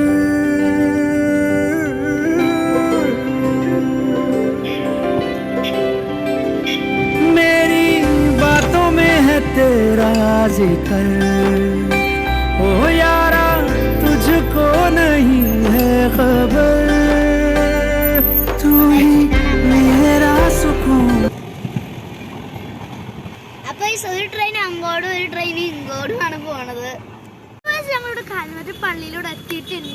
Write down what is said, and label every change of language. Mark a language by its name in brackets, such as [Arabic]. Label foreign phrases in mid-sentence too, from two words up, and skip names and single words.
[Hindi] मेरी बातों में है तेरा जिक्र। ओ यारा तुझको नहीं है खबर, तू ही मेरा सुकून. [Malayalam] ഒരു ട്രെയിൻ അങ്ങോട്ടും ഒരു ട്രെയിൻ ഇങ്ങോട്ടുമാണ് പോണത്. ഞങ്ങളുടെ കഞ്ഞുവെറ്റ പള്ളിയിലൂടെ എത്തിയിട്ടുണ്ട്.